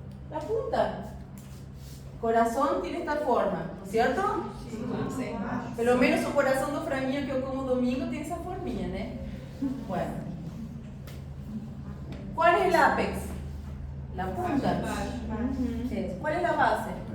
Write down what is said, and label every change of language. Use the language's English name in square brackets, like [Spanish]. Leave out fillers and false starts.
[Spanish] La punta. Corazón tiene esta forma, ¿no es cierto? Sí. [Portuguese] Pelo menos o corazón do franguinho que eu como domingo tem essa forminha, né? [Spanish] Bueno. ¿Cuál es el ápex? La punta. ¿Cuál es la base?